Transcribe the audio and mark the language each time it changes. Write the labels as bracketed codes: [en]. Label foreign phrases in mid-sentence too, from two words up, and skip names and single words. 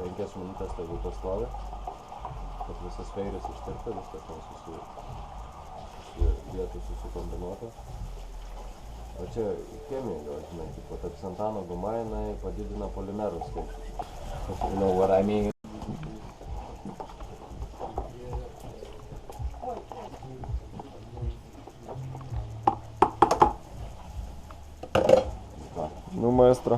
[lt] 5 minutės tegu pastovi, kad visas feiris ištirta, viskas ten vietų susikombinuota. O čia chemija gal, žinai, tipo, ta ksantano guma, jinai padidina polimerų skaičių. [en] You know what I mean? [lt] Nu, maestro.